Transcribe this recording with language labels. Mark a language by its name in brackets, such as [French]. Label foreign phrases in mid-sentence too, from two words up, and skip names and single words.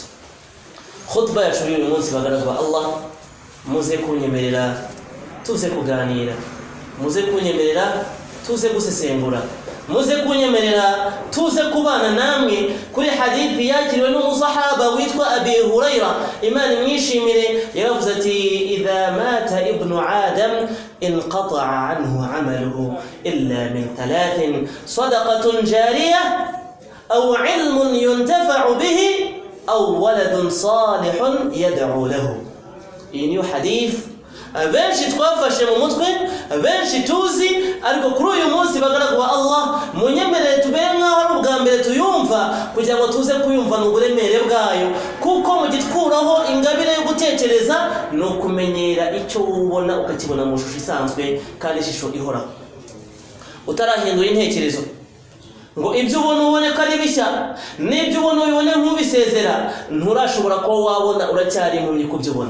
[Kinyarwanda] Khutba yacu uyu munsi bagaragwa Allah muze kunyemerera tuze kuganira, muze kunyemerera tuze gusesengura, muze kunyemerera tuze kubana namwe kuri hadithi yakiriwe n'umusahaba witwa Abi Hurayra. Imana mwishimire yaravuze ati [Arabic] إذا مات ابن آدم انقطع عنه عمله إلا من ثلاث صدقة جارية أو علم ينتفع به أو ولد صالح يدعو له. [Kinyarwanda] Iyi niyo hadith benshi twafashe mu mutwe, benshi tuzi, ariko kuri uyu munsi bagaragwa Allah munyemerere tubere nkaho ari ubwa mbere tuyumva kugira ngo tuze kuyumva n'uburemere bwayo, kuko mu gitwuraho ingabire yo gutekereza no kumenyera icyo ubona ukakibona mu shusho isanzwe kandi ishusho ihoraho utarahindura intekerezo ngo ibyo ubone ko ari bishya n'ibyo ubone nk'ubisezera nturashobora kuba wabona uracyari impumyi kubyo ubona.